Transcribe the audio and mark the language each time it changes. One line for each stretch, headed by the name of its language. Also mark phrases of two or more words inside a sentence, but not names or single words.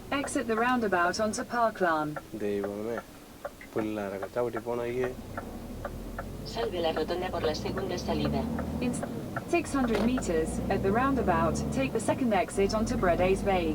English: Exit the roundabout onto Parkland.
Malayalam: ദൈവമേ പിള്ളേരൊക്കെ ചവിട്ടി പോണേ.
Spanish: Sal de la rotonda por la segunda salida.
English: In 600 meters, at the roundabout, take the second exit onto Bredasväg.